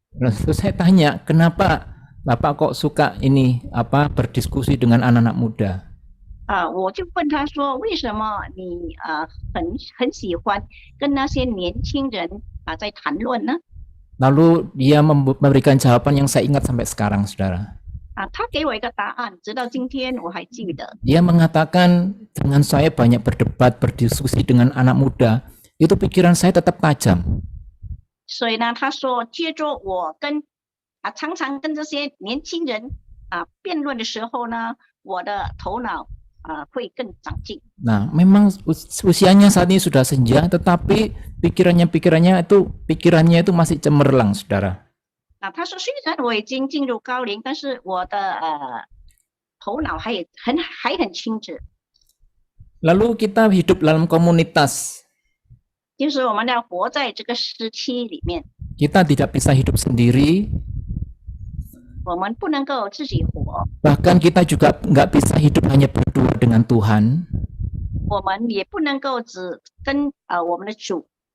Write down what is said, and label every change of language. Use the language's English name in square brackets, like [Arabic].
[Indonesian] Terus saya tanya, kenapa Bapak kok suka ini berdiskusi dengan anak-anak muda? [Chinese] 我就问他说，为什么你很喜欢跟那些年轻人在谈论呢？ [Indonesian] Lalu dia memberikan jawaban yang saya ingat sampai sekarang, saudara. [Chinese] 他给我一个答案，直到今天我还记得。 [Indonesian] Dia mengatakan, dengan saya banyak berdebat, berdiskusi dengan anak muda, itu pikiran saya tetap tajam. [Chinese] 所以呢，他说，接着我常常跟这些年轻人辩论的时候呢，我的头脑会更长进。 [Indonesian] Nah, memang usianya saat ini sudah senja, tetapi pikirannya itu masih cemerlang, saudara. [Chinese] 他说，虽然我已经进入高龄，但是我的头脑还很清澈。 [Indonesian] Lalu kita hidup dalam komunitas. [Chinese] 就是我们要活在这个时期里面， [Indonesian] Kita tidak bisa hidup sendiri. [Chinese] 我们不能够自己活， [Indonesian] Bahkan kita juga nggak bisa hidup hanya berdua dengan Tuhan. [Chinese] 我们也不能够只跟我们的主。